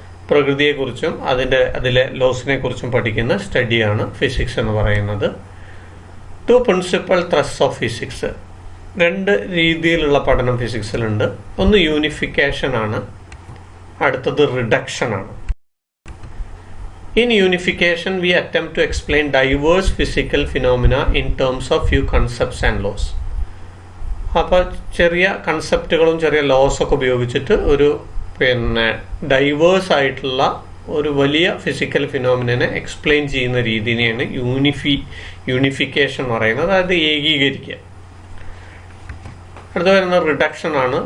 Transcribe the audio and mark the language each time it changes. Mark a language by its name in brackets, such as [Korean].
[Malayalam] പ്രകൃതിയെക്കുറിച്ചും അതിലെ ലോസിനെ കുറിച്ചും പഠിക്കുന്ന സ്റ്റഡിയാണ് ഫിസിക്സ് എന്ന് പറയുന്നത്. [English] 2 principal thrusts of physics. [Malayalam] 2 രീതിയിലുള്ള പഠനം ഫിസിക്സിലുണ്ട്. ഒന്ന് യൂണിഫിക്കേഷൻ ആണ്, അടുത്തത് റിഡക്ഷൻ ആണ്. [English] In unification, we attempt to explain diverse physical phenomena in terms of few concepts and laws. [Malayalam] അപ്പോൾ ചെറിയ കൺസെപ്റ്റുകളും ചെറിയ ലോസൊക്കെ ഉപയോഗിച്ചിട്ട് ഒരു ഡൈവേഴ്സ് ആയിട്ടുള്ള ഒരു വലിയ ഫിസിക്കൽ ഫിനോമിനെ എക്സ്പ്ലെയിൻ ചെയ്യുന്ന രീതിയാണ് യൂണിഫിക്കേഷൻ എന്ന് പറയുന്നത്. അതായത് ഏകീകരിക്കുക. അടുത്ത വരുന്നത് റിഡക്ഷൻ ആണ്.